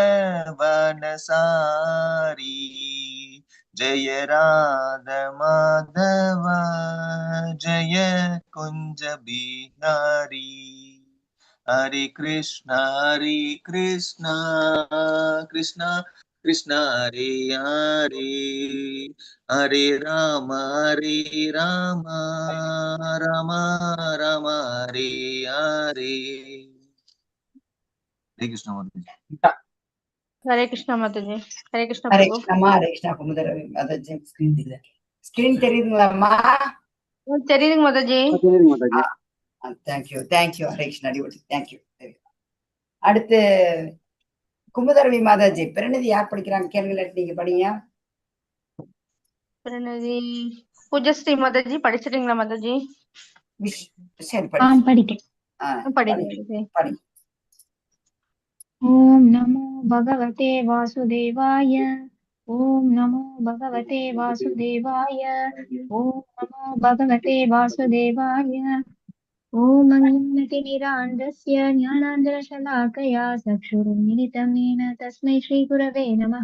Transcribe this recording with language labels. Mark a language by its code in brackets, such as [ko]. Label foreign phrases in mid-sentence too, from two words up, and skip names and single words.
[sa] वनसारी जय राध माधव जय कुंज बिहारी हरे कृष्णा कृष्णा कृष्णा हरे हरे हरे राम राम राम हरे हरे हरे कृष्णा माताजी. हरे कृष्णा माताजी. हरे कृष्णा ஹரே प्रभु. [ta] கிருஷ்ணம்மா, [sa] हरे कृष्ण. [ta] குமுதரவி மாதாஜி ஸ்கிரீன் தெரியல. ஸ்கிரீன் தெரியுதுங்களாம்மா? தெரியுதுங்க மாதாஜி. தேங்க்யூ [sa] हरे कृष्ण [ta] டிவோட்டி, தேங்க்யூ. அடுத்து குமுதரவி மாதாஜி பிரநிதி யார் படிக்கிறாங்க கேளுங்க, நீங்க படிங்க. பிரணதி பூஜஸ்ரீ மாதாஜி படிச்சிட்டீங்களா மாதாஜி? சரி ஆம், படி. படிக்கிறேன். படிங்க மாதாஜி. படி. [sa] ॐ नमो भगवते वासुदेवाय. ॐ नमो भगवते वासुदेवाय. ॐ नमो भगवते वासुदेवाय. ॐ अज्ञानतिमिरान्धस्य ज्ञानाञ्जनशलाकया चक्षुरुन्मिलितं येन तस्मै श्रीगुरवे नमः।